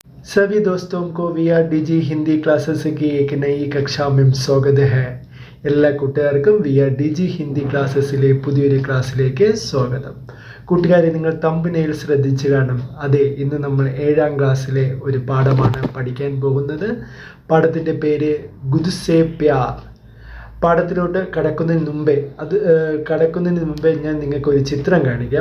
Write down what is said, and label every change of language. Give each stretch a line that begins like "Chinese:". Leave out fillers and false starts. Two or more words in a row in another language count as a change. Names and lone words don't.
Hindi: सभी दोस्तों को VRDG हिंदी क्लासेस की एक नई कक्षा में स्वागत है.
Malayalam: എല്ലാ കൂട്ടുകാർക്കും VRDG ഹിന്ദി ക്ലാസ്സസിലെ പുതിയൊരു ക്ലാസ്സിലേക്ക് സ്വാഗതം. കൂട്ടുകാരെ, നിങ്ങൾ തമ്പനെയിൽ ശ്രദ്ധിച്ചു കാണും. അതെ, ഇന്ന് നമ്മൾ 7ാം ക്ലാസ്സിലെ ഒരു പാഠമാണ് പഠിക്കാൻ പോകുന്നത്. പാഠത്തിൻ്റെ പേര് ഗുദ് സേ പ്യാർ. പാഠത്തിലോട്ട് കടക്കുന്നതിന് മുമ്പേ ഞാൻ നിങ്ങൾക്കൊരു ചിത്രം കാണിക്കാം.